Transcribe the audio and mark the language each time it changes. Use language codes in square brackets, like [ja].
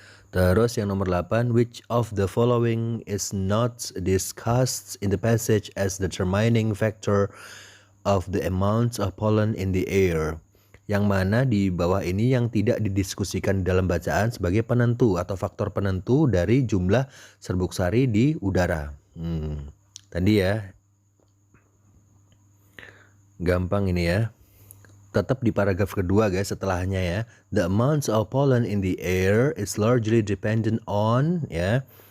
[id] Terus yang nomor 8, [en] which of the following is not discussed in the passage as determining factor of the amount of pollen in the air? [id] Yang mana di bawah ini yang tidak didiskusikan dalam bacaan sebagai penentu atau faktor penentu dari jumlah serbuk sari di udara. Tadi ya, gampang ini ya. Tetap di paragraf kedua guys, setelahnya ya. [en] The amounts of pollen in the air is largely dependent on ya.